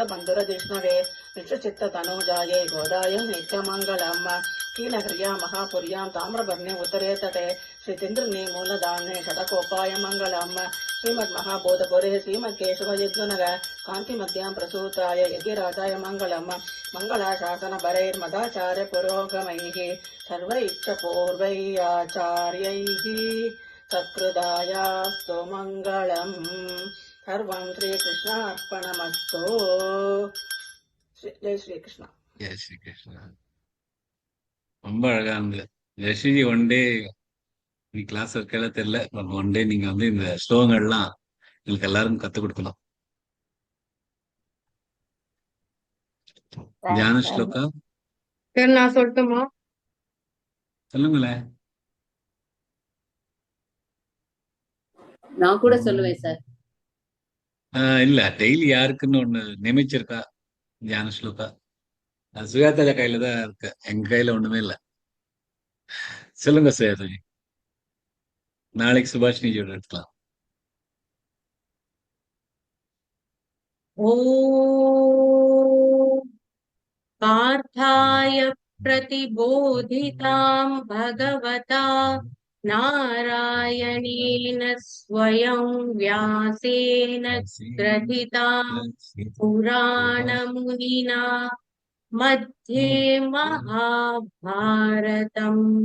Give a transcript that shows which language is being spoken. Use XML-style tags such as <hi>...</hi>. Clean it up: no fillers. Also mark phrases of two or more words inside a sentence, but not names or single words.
<sa>बंधुर जिष्णवे विश्वचित्त तनूजाये गोदाय नित्यमंगलम् कीलक्रिया महापुर्यां ताम्रपर्णे उत्तरे तटे श्रीतिन्द्रने मूलदाने षडकोपाय मंगलम् श्रीमद्महाबोधपुरे श्रीमद्केशवयज्ञनग कान्तिमध्यां प्रसूताय यज्ञराजाय मंगलम् मंगलाशासन भरैर्मदाचार्य पुरोगमैः सर्वैच्छपूर्वैराचार्यैः सत्कृदायास्तु मंगलम्. सर्वं श्रीकृष्णार्पणमस्तु. जय श्री कृष्ण.</sa> <ta>ஜெய் ஸ்ரீ கிருஷ்ணா. ரொம்ப அழகா இருந்தது. ஜெயஸ்ரீஜி</ta> <en>one day</en> <ta>நீ கிளாஸ் இருக்கல தெரியல,</ta> <en>but one day</en> <ta>நீங்க வந்து இந்த ஸ்லோகங்கள்லாம் எங்களுக்கு எல்லாரும் கத்து கொடுக்கணும். தியான ஸ்லோகா சரி, நான் சொல்லட்டுமா? சொல்லுங்களேன். நான் கூட சொல்லுவேன் சார். இல்ல டெய்லி யாருக்குன்னு ஒண்ணு நியமிச்சிருக்கா தியான ஸ்லோகா? அது சுயாதாஜா கையில தான் இருக்கு, எங்க கையில ஒண்ணுமே இல்ல. சொல்லுங்க சுயாதாஜி, நாளைக்கு சுபாஷினிஜியோட எடுக்கலாம்.</ta> <sa>ॐ पार्थाय प्रतिबोधितां भगवता नारायणेन स्वयं व्यासेन ग्रथितां पुराणमुनिना मध्ये महाभारतम्</sa>